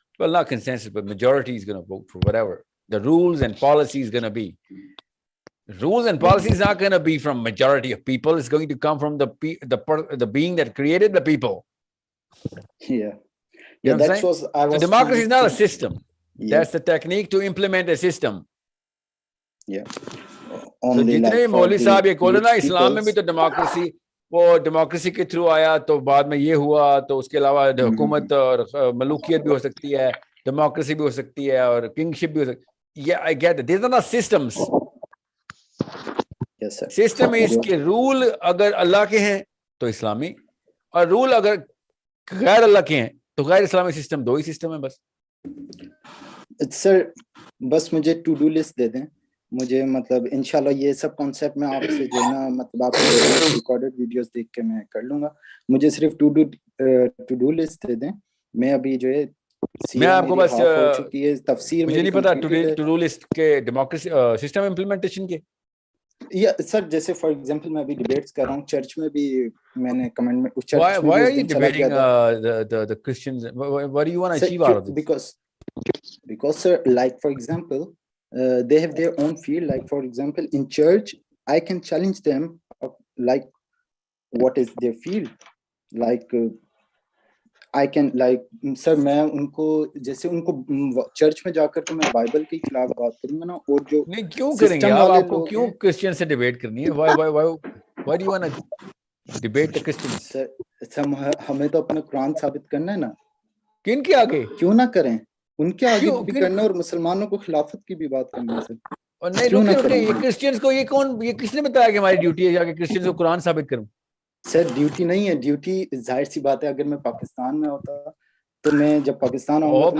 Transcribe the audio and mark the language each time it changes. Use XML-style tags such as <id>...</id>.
<en>Well, not consensus, but majority is going to vote for whatever. The rules and policy is going to be. Rules and policy is not going to be from majority of people. It's going to come from the being that created the people. Yeah. You know that's what I was. So democracy is not a system. Yeah. That's the technique to implement a system. Yeah.</en> <hi>So जितने मौलवी साहब ये बोले ना इस्लाम में भी तो democracy, वो democracy के through आया तो बाद में ये हुआ तो उसके अलावा हुकूमत और मलूकियत भी हो सकती है, democracy भी हो सकती है और kingship भी हो सकती है.</hi> <en>Yeah, I get it. These are not systems. Yes, sir.</en> <hi>System is कि rule अगर अल्लाह के हैं तो इस्लामी और rule अगर गैर अल्लाह के हैं तो गैर इस्लामी system. दो ही system है बस. Sir, बस मुझे to do list दे दें. मुझे मतलब इंशाल्लाह ये सब कॉन्सेप्ट में आपसे जो है ना मतलब आपके रिकॉर्डेड वीडियोस देख के मैं कर लूंगा. मुझे सिर्फ टू डू लिस्ट दे दें. मैं अभी जो है मैं आपको बस तफसीर मुझे नहीं पता टू डू लिस्ट के डेमोक्रेसी सिस्टम इंप्लीमेंटेशन के. या सर जैसे फॉर एग्जांपल मैं अभी डिबेट्स कर रहा हूं चर्च में भी मैंने कमेंट में चर्च में</hi> <en>why are you debating the Christians? What do you want to achieve out of this? Because sir, like for example they have their own field. Like for example, in church, I can challenge them. Like, what is their field?</en> <hi>Like, I can like, sir, मैं उनको जैसे उनको church में जाकर के मैं Bible के खिलाफ बात करूँगा ना और जो नहीं क्यों करेंगे आप आपको क्यों क्रिश्चियन से डिबेट करनी है?</hi> <en>Why do you want to debate the Christians?</en> <hi>Sir हमें तो अपना कुरान साबित करना है ना. किन के आगे? क्यों ना करें? उनके आगे भी करना और मुसलमानों को खिलाफत की भी बात करनी है सर. और नहीं रुकिए ये क्रिश्चियंस को ये किसने बताया कि हमारी ड्यूटी है जाके क्रिश्चियंस को कुरान साबित करूं? सर ड्यूटी नहीं है. ड्यूटी जाहिर सी बात है अगर मैं पाकिस्तान में होता तो मैं जब पाकिस्तान आऊंगा तो</hi>